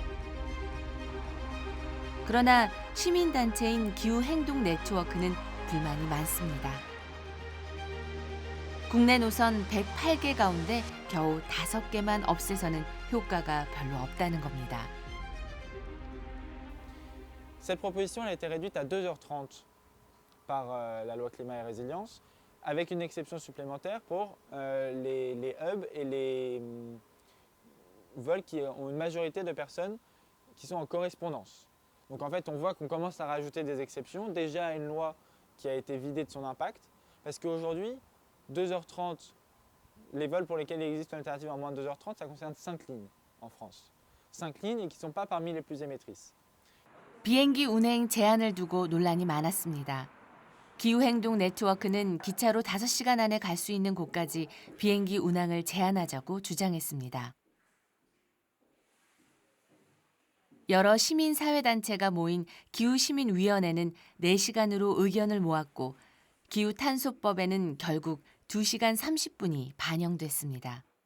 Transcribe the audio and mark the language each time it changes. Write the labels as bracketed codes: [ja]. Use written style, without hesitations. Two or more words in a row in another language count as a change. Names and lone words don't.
[ko] 그러나 시민단체인 기후행동 네트워크는 불만이 많습니다. 국내 노선 108개 가운데 겨우 5개만 없애서는 효과가 별로 없다는 겁니다. [fr] Cette proposition a été réduite à 2h30 par la loi climat et résilience, avec une exception supplémentaire pour les hubs et les vols qui ont une majorité de personnes qui sont en correspondance. Donc en fait, on voit qu'on commence à rajouter des exceptions, déjà une loi qui a été vidée de son impact, parce qu'aujourd'hui, 2h30, les vols pour lesquels il existe une alternative en moins de 2h30, ça concerne 5 lignes en France. 5 lignes et qui ne sont pas parmi les plus émettrices. [ko] 비행기 운행 제한을 두고 논란이 많았습니다. 기후행동 네트워크는 기차로 5시간 안에 갈 수 있는 곳까지 비행기 운항을 제한하자고 주장했습니다. 여러 시민사회단체가 모인 기후시민위원회는 4시간으로 의견을 모았고 기후탄소법에는 결국 2시간 30분이 반영됐습니다.